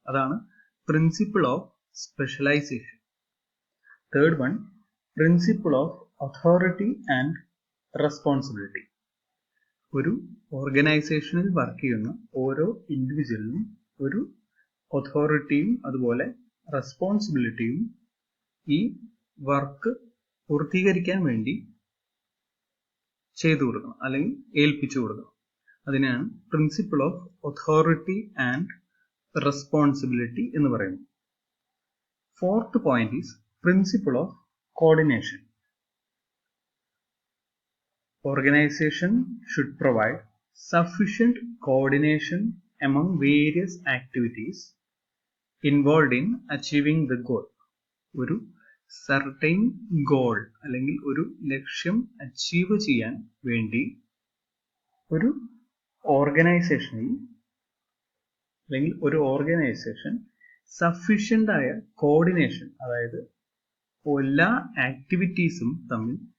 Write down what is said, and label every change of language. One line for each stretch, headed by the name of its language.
English: അതാണ് principle of specialization. Third one, principle of authority and responsibility.
Malayalam: ഒരു ഓർഗനൈസേഷനിൽ work ചെയ്യുന്ന ഓരോ ഇൻഡിവിജ്വലിനും ഒരു അതോറിറ്റിയും അതുപോലെ റെസ്പോൺസിബിലിറ്റിയും ഈ വർക്ക് പൂർത്തീകരിക്കാൻ വേണ്ടി ചെയ്തു കൊടുക്കണം അല്ലെങ്കിൽ ഏൽപ്പിച്ചു കൊടുക്കണം. അതിനാണ്
English: principle of authority and responsibility
Malayalam: എന്ന് പറയുന്നത്.
English: Fourth point is principle of coordination. Organization should provide sufficient coordination among various activities involved in achieving the goal.
Malayalam: ഒരു
English: certain goal
Malayalam: അല്ലെങ്കിൽ ഒരു ലക്ഷ്യം അച്ചീവ് ചെയ്യാൻ വേണ്ടി ഒരു ഓർഗനൈസേഷനിൽ അല്ലെങ്കിൽ ഒരു ഓർഗനൈസേഷൻ സഫീഷ്യൻ്റ് ആയ കോർഡിനേഷൻ, അതായത് എല്ലാ ആക്ടിവിറ്റീസും തമ്മിൽ